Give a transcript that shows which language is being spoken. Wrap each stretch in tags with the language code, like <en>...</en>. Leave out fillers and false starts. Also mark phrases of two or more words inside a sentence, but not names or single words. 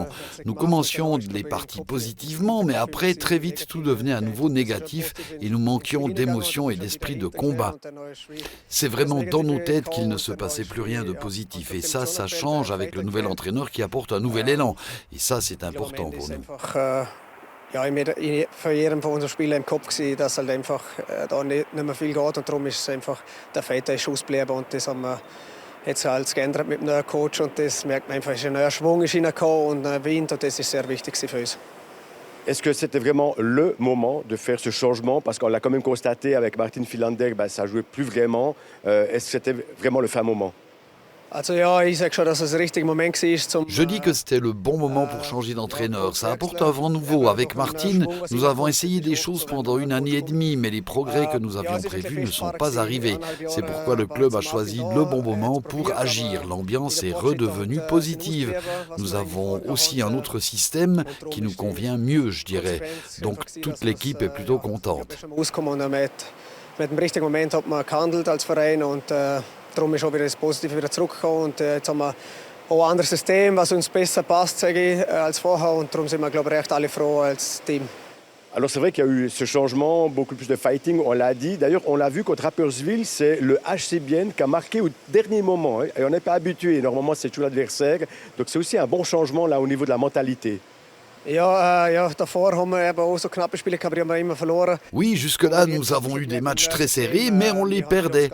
<fr>Nous commencions les parties positivement, mais après, très vite, tout devenait à nouveau négatif et nous manquions d'émotion et d'esprit de combat. C'est vraiment dans nos têtes qu'il ne se passait plus rien de positif et ça change avec le nouvel entraîneur qui apporte un nouvel élan. Et ça, c'est important pour nous.</fr> <de>Für jedem von unseren Spielern im Kopf gewesen, dass halt einfach da nicht mehr viel geht und darum ist es einfach, der Vater ist ausgeblieben und das haben wir jetzt halt geändert mit dem neuen Coach und das merkt man einfach, ist ein neuer Schwung ist reingekommen und ein Wind und das ist sehr wichtig für uns.</de> <fr>Est-ce que c'était vraiment le moment de faire ce changement? Parce qu'on l'a quand même constaté avec Martin Philander, ça ne jouait plus vraiment. Est-ce que c'était vraiment le fin moment? Je dis que c'était le bon moment pour changer d'entraîneur. Ça apporte un vent nouveau. Avec Martin, nous avons essayé des choses pendant 1 année et demie, mais les progrès que nous avions prévus ne sont pas arrivés. C'est pourquoi le club a choisi le bon moment pour agir. L'ambiance est redevenue positive. Nous avons aussi un autre système qui nous convient mieux, je dirais. Donc toute l'équipe est plutôt contente.</fr> <de>Darum ist auch wieder das Positive wieder zurückgekommen und jetzt haben wir auch ein anderes System, was uns besser passt, sage ich, als vorher und darum sind wir, glaube ich, recht alle froh als Team.</de> <fr>Alors c'est vrai qu'il y a eu ce changement, beaucoup plus de fighting, on l'a dit. D'ailleurs, on l'a vu contre Rapperswil, c'est le HCBN qui a marqué au dernier moment. Hein, et on n'est pas habitué, normalement c'est toujours l'adversaire. Donc c'est aussi un bon changement là au niveau de la mentalité. Oui, jusque-là, nous avons eu des matchs très serrés, mais on les perdait.</fr>